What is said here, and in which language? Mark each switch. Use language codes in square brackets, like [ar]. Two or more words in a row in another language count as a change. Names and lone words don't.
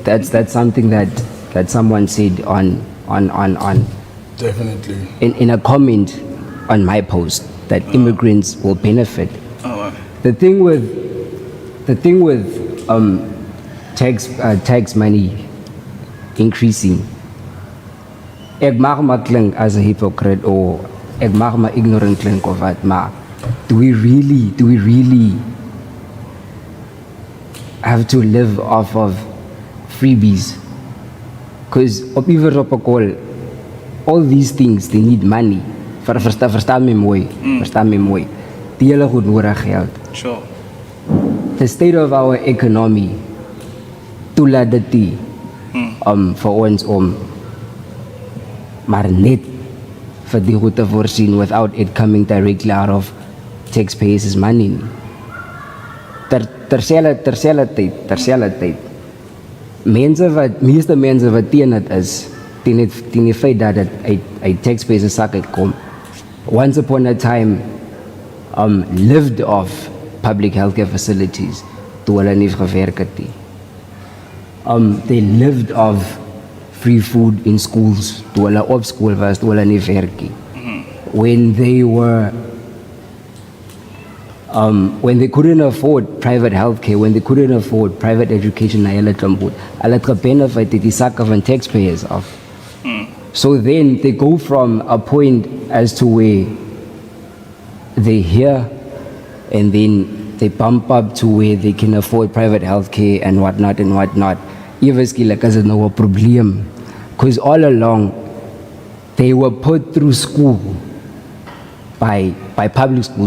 [en] That's something that someone said on Definitely. in a comment on my post, that immigrants will benefit. The thing with tax money increasing, [af] ek mag maar klink [en] as a hypocrite, or [af] ek mag maar ignorant klink of wat, maar [en] do we really have to live off of freebies? Because all these things, they need money. [af] Verstaan me mooi. Die hele goed nodig geld. [en] Sure. The state of our economy [af] toelaat dit nie vir ons om maar net vir die goed te voorsien [en] without it coming directly out of taxpayers' money. [af] Terselfdertyd. Meeste mense wat teen dit is, teen die feit dat dit uit taxpayers' sak uitkom, [en] once upon a time lived off public healthcare facilities [af] toe hulle nie gewerk het nie. [en] They lived off free food in schools [af] toe hulle op school was, toe hulle nie werk nie. [en] When they couldn't afford private healthcare, when they couldn't afford private education, [af] hulle het gebenefit die sakke van taxpayers af. [en] So then they go from a point as to where they hear, and then they bump up to where they can afford private healthcare and whatnot. Eventually, like as no problem, because all along they were put through school by public schools.